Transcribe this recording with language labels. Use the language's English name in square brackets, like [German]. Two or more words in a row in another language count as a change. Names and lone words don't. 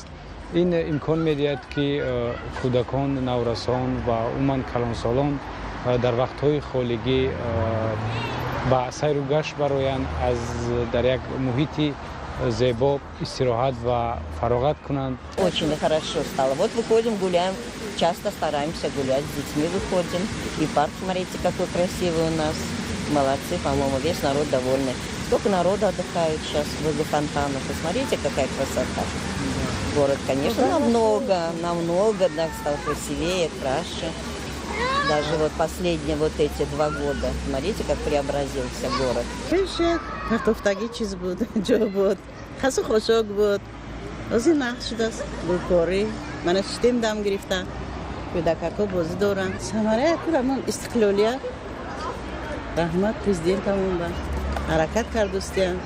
[Tajik] ин имкон медиҳад ки кӯдакон, наврасон ва умуман калонсолон дар вақтҳои холигӣ ба сайру гашт бароянд, аз дар як муҳити зебо истироҳат ва фароғат кунанд. [Russian] Очень хорошо стало. Вот выходим, гуляем, часто стараемся гулять, с детьми выходим. И парк, смотрите, какой красивый у нас. Молодцы, по-моему, весь народ довольный. Сколько народу отдыхает сейчас возле фонтана. Посмотрите, какая красота. Город, конечно, намного стал красивее, краше. Даже вот последние вот эти 2 года. Смотрите, как преобразился город. [Tajik] Картофтаги чиз буд, ҷо буд. Хасу хошок буд. Ози нақш шудааст. Гулкорӣ. Мана систем дам гирифта. Кӯдакако бозӣ доранд. Самараи курамон истиқлолия. Раҳмат президентамон ба ҳаракат кардустиянд.